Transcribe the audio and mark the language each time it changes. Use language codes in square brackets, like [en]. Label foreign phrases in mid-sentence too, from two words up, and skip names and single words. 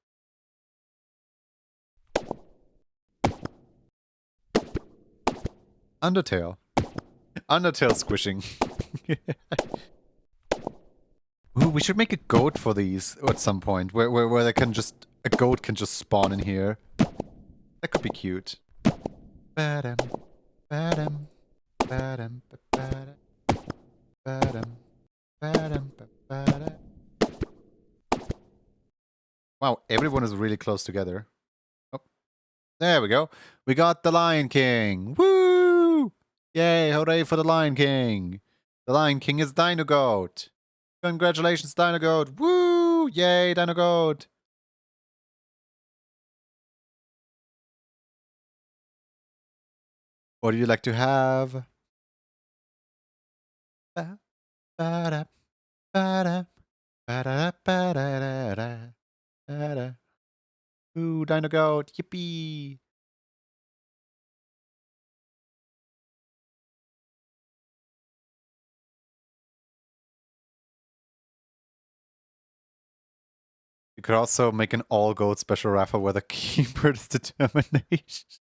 [en] Undertale. Undertale squishing. Ooh, we should make a goat for these at some point, where they can just a goat can just spawn in here. That could be cute. Ba-dum, ba-dum, ba-dum, ba-dum, ba-dum, ba-dum, ba-dum. Wow, everyone is really close together. Oh, there we go. We got the Lion King. Woo! Yay, hooray for the Lion King. The Lion King is Dino Goat. Congratulations, Dino Goat. Woo! Yay, Dino Goat. What do you like to have? Ba, ba-da, ba-da, ba-da, ba-da-da-da, ba-da. Ooh, Dino Goat. Yippee. You could also make an all goat special raffle where the keeper's determination.